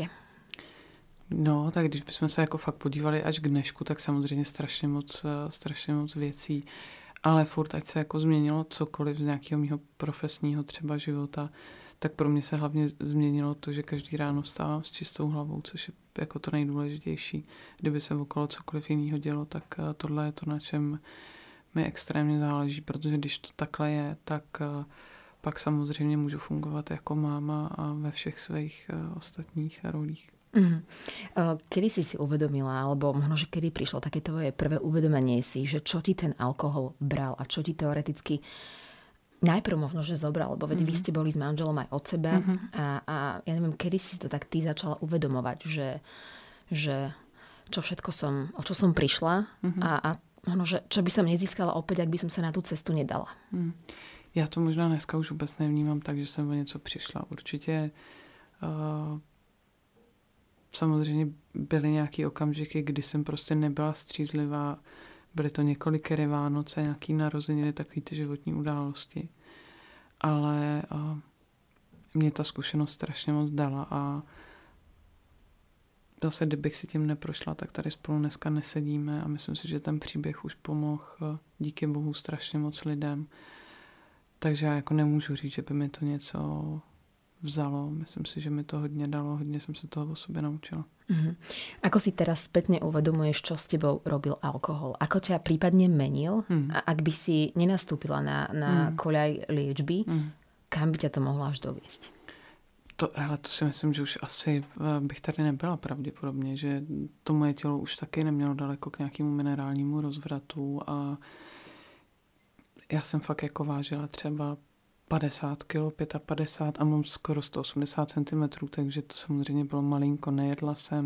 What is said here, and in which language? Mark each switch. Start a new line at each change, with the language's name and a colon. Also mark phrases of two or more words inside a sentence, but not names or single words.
Czech: No, tak když bychom se jako fakt podívali až k dnešku, tak samozřejmě strašně moc věcí, ale furt, ať se jako změnilo cokoliv z nějakého mýho profesního třeba života, tak pro mě se hlavně změnilo to, že každý ráno vstávám s čistou hlavou, což je jako to nejdůležitější. Kdyby se okolo cokoliv jiného dělo, tak tohle je to, na čem mi extrémně záleží, protože když to takhle je, tak pak samozřejmě můžu fungovat jako máma a ve všech svých ostatních rolích.
Slovak: Kedy si uvedomila, alebo možno, že kedy prišlo také tvoje prvé uvedomenie si, že čo ti ten alkohol bral a čo ti teoreticky najprv možno, že zobral, lebo veď vy ste boli s manželom aj od seba a ja neviem, kedy si to tak ty začala uvedomovať, že čo všetko o čo som prišla a možno, že čo by som nezískala opäť, ak by som sa na tú cestu nedala.
Czech: Já to možná dneska už vůbec nevnímám tak, že jsem o něco přišla. Určitě samozřejmě byly nějaké okamžiky, kdy jsem prostě nebyla střízlivá. Byly to několikeré Vánoce, nějaký narozeniny, takový ty životní události. Ale mě ta zkušenost strašně moc dala a zase, kdybych si tím neprošla, tak tady spolu dneska nesedíme a myslím si, že ten příběh už pomohl díky bohu strašně moc lidem. Takže já jako nemůžu říct, že by mi to něco vzalo. Myslím si, že mi to hodně dalo, hodně jsem se toho o sobě naučila.
Slovak: Ako si teraz spätne uvedomuješ, čo s tebou robil alkohol? Ako ťa prípadne menil? A ak by si nenastúpila na koľaj liečby, kam by ťa to mohlo až doviesť?
Czech: To si myslím, že už asi bych tady nebyla pravděpodobně, že to moje tělo už taky nemělo daleko k nějakému minerálnímu rozvratu a já jsem fakt jako vážila třeba 50 kg, 55 a mám skoro 180 cm, takže to samozřejmě bylo malinko, nejedla jsem.